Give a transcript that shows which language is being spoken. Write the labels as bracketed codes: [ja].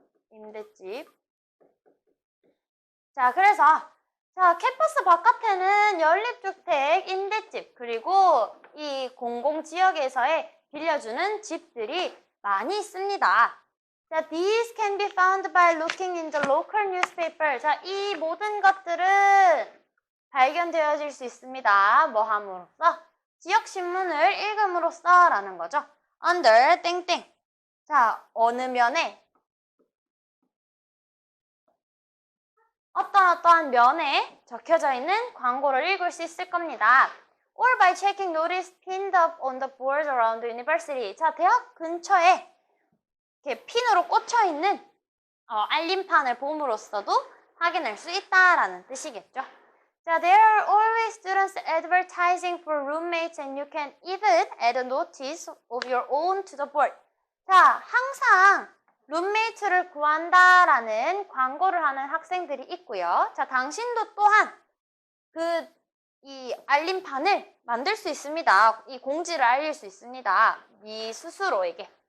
[ko] 임대집. 자, 그래서 자, 캠퍼스 바깥에는 연립주택, 임대집, 그리고 이 공공지역에서의 빌려주는 집들이 많이 있습니다. [en] 자, these can be found by looking in the local newspaper. [ko] 자, 이 모든 것들은 발견되어질 수 있습니다. 뭐 함으로써? 지역 신문을 읽음으로써 라는 거죠. under 땡땡. 자, 어느 면에 어떠한 면에 적혀져 있는 광고를 읽을 수 있을 겁니다. [en] or by checking notice pinned up on the boards around the university. [ko] 자, 대학 근처에 이렇게 핀으로 꽂혀 있는 알림판을 봄으로써도 확인할 수 있다라는 뜻이겠죠. [en] 자, there are always students advertising for roommates and you can even add a notice of your own to the board. [ko] 자, 항상 룸메이트를 구한다라는 광고를 하는 학생들이 있고요. 자, 당신도 또한 이 알림판을 만들 수 있습니다. 이 공지를 알릴 수 있습니다. 네 스스로에게.